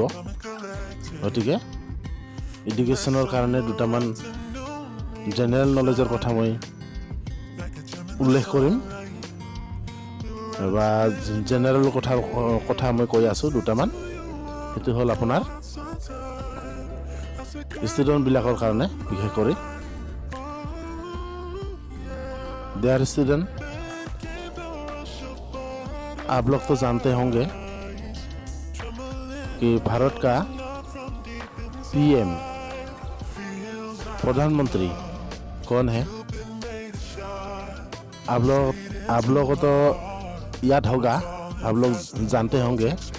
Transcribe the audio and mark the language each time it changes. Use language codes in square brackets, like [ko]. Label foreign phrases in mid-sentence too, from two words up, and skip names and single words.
[as] গতিকে এডুকেশ্যনৰ কাৰণে দুটামান [en] general knowledge [as] কথা মই উল্লেখ কৰিম, বা জেনেৰেল কথা মই কৈ আছোঁ দুটামান। সেইটো হ'ল আপোনাৰ ষ্টুডেণ্টবিলাকৰ কাৰণে বিশেষ কৰি। [en] Dear student, [hi] आप लोग तो जानते होंगे कि भारत का पीएम प्रधानमंत्री कौन है। आप लोग को तो याद होगा, आप लोग जानते होंगे।